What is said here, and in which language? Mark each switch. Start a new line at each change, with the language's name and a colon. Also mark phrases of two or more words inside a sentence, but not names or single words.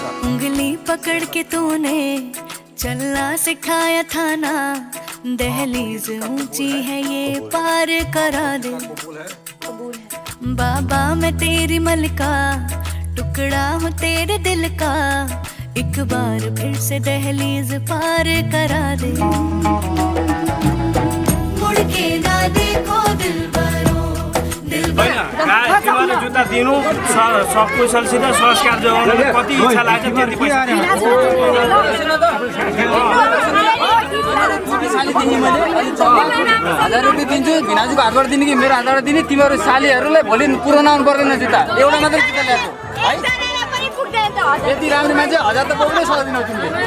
Hindi: उंगली पकड़ के तूने चलना सिखाया था ना, दहलीज ऊंची है ये पार करा दे। बाबा मैं तेरी मलका, टुकड़ा हूँ तेरे दिल का, एक बार फिर से दहलीज पार करा दे। मुड़ के ना देखो दिलबरो,
Nepali: तिमीलाई जुत्ता दिनु सकुशलसित संस्कार जोगाउनु कति इच्छा लाग्छ त्यति पैसा 1000 रुपियाँ दिन्छु भिनाजुको हातबाट दिने कि मेरो हातबाट दिने तिमीहरू सालीहरूलाई भोलि पुरानो आउनु पर्दैन जुत्ता एउटा मात्रै जुत्ता ल्याएको यति राम्रो मान्छे 1000 त पाउनै सक्दैनौ तिमीले